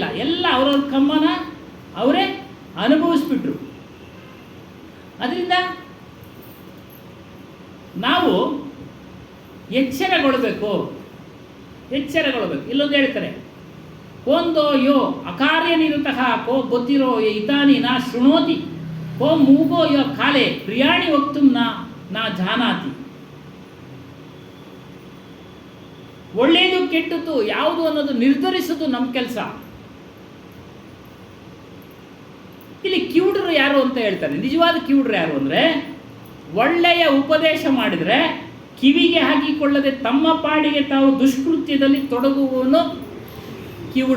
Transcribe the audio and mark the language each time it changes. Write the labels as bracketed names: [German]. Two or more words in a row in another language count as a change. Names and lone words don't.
[Kannada] ಎಲ್ಲ ಅವರವ್ರ ಕಮ್ಮನ ಅವರೇ ಅನುಭವಿಸ್ಬಿಟ್ರು. ಅದರಿಂದ ನಾವು ಎಚ್ಚರಗೊಳ್ಬೇಕು. ಇಲ್ಲೊಂದು ಹೇಳ್ತಾರೆ, [Sanskrit] ಕೋಂದೋ ಯೋ ಅಕಾರ್ಯನಿರುತಃ ಕೋ ಗೊತ್ತಿರೋ ಇತಾನಿ ನಾ ಶೃಣೋತಿ ಕೋ ಮೂಗೋ ಯೋ ಕಾಲೆ ಪ್ರಿಯಾಣಿ ವಕ್ತು ನಾ ಜಾನಾತಿ. [Kannada] ಒಳ್ಳೆಯದು ಕೆಟ್ಟದ್ದು ಯಾವುದು ಅನ್ನೋದು ನಿರ್ಧರಿಸೋದು ನಮ್ಮ ಕೆಲಸ. ಇಲ್ಲಿ ಕಿವುಡರು ಯಾರು ಅಂತ ಹೇಳ್ತಾರೆ. ನಿಜವಾದ ಕಿವುಡರು ಯಾರು ಅಂದರೆ, ಒಳ್ಳೆಯ ಉಪದೇಶ ಮಾಡಿದರೆ ಕಿವಿಗೆ ಹಾಕಿಕೊಳ್ಳದೆ ತಮ್ಮ ಪಾಡಿಗೆ ತಾವು ದುಷ್ಕೃತ್ಯದಲ್ಲಿ ತೊಡಗುವವನು ಕಿವುಡ.